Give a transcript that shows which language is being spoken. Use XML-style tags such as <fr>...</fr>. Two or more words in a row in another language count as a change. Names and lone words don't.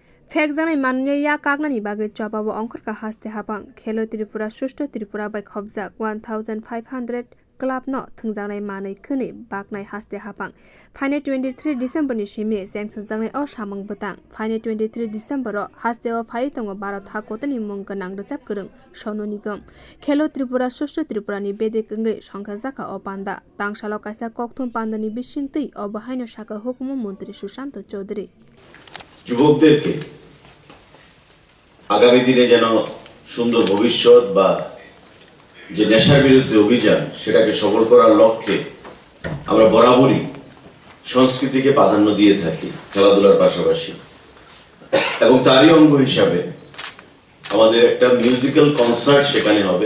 <trp>Thwng mannya ya kagnani bagui chopabo ongkhorka haste habang khelo Tripura Shushanta Tripura bai khobjak 1500 club no thungjangnai manai khuni baknai haste habang Phainai 23 December ni simi jengsanjangnai o samang butang Phainai 23 December ro hasteo phai tongo bharat hakotor ni mung gwnang rwchapkwrwng Sonu Nigam khelo Tripura Shushanta Tripura ni bedekgo nukjakha o panda Tangsalo kaisa kokthum panda ni bising tui abohai no sakha Hukumu montri Shushanta Chowdhury</trp> <bn>যুবকদেরকে আগামী দিনে যেন সুন্দর ভবিষ্যৎ বা যে নেশার বিরুদ্ধে অভিযান সেটাকে সফল করার লক্ষ্যে আমরা বরাবরই সংস্কৃতিকে প্রাধান্য দিয়ে থাকি খেলাধুলার পাশাপাশি এবং তারই অঙ্গ হিসাবে আমাদের একটা</bn> <en>musical concert</en> <bn>সেখানে হবে</bn>